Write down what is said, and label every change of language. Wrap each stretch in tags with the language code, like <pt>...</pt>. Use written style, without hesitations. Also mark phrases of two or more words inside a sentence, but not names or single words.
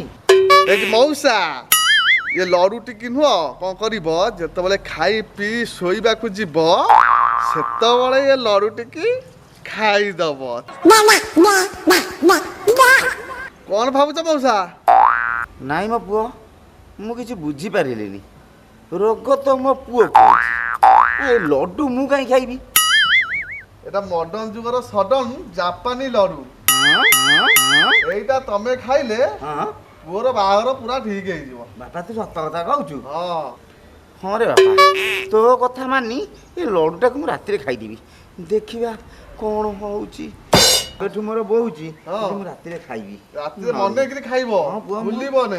<or>ଏଇଠି ମଉସା ଏ ଲଡୁ ଟିକେ ନୁହଁ କ'ଣ କରିବ ଯେତେବେଳେ ଖାଇ ପିଇ ଶୋଇବାକୁ ଯିବ ସେତେବେଳେ ଏ ଲଡୁ ଟିକେ ଖାଇଦବ। କ'ଣ ଭାବୁଛ ମଉସା? ନାଇଁ ମୋ ପୁଅ ମୁଁ କିଛି ବୁଝିପାରିଲିନି ରୋଗ ତ ମୋ ପୁଅ ଏ ଲଡୁ ମୁଁ କାହିଁ ଖାଇବି? ଏଇଟା ମଡର୍ନ ଯୁଗର ସଡନ ଜାପାନି ଲଡୁ ଏଇଟା ତୁମେ ଖାଇଲେ পুଅର ବାହାଘର ପୁରା ଠିକ ହେଇଯିବ। ବାପା ତୁ ସତ କଥା କହୁଛୁ? ହଁ ହଁ ରେ ବାପା ତୋ କଥା ମାନି ଏ ଲଡୁଟାକୁ ମୁଁ ରାତିରେ ଖାଇଦେବି ଦେଖିବା କ'ଣ ହଉଛି। ଏଠୁ ମୋର ବହୁଛି ମୁଁ ରାତିରେ ଖାଇବି। ରାତିରେ ମନେକିରି ଖାଇବ ଭୁଲିବ ନାହିଁ।</or>